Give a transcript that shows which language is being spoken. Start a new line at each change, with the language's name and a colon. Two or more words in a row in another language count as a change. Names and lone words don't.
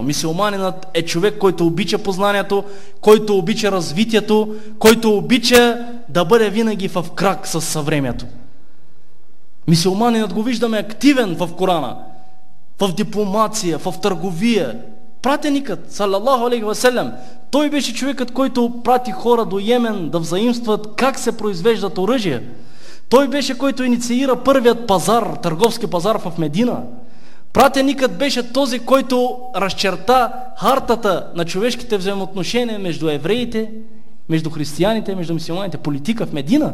Bulgarian: Мюсюлманинът е човек, който обича познанието, който обича развитието, който обича да бъде винаги в крак с съвремието. Мюсюлманинът го виждаме активен в Корана, в дипломация, в търговия.
Arabic: Пратеникът, صلى الله عليه وسلم,
Bulgarian: той беше човекът, който прати хора до Йемен да взаимстват как се произвеждат оръжия. Той беше, който инициира първият пазар, търговски пазар в Медина. Пратеникът беше този, който разчерта хартата на човешките взаимоотношения между евреите, между християните, между мюсюлманите, политика в Медина.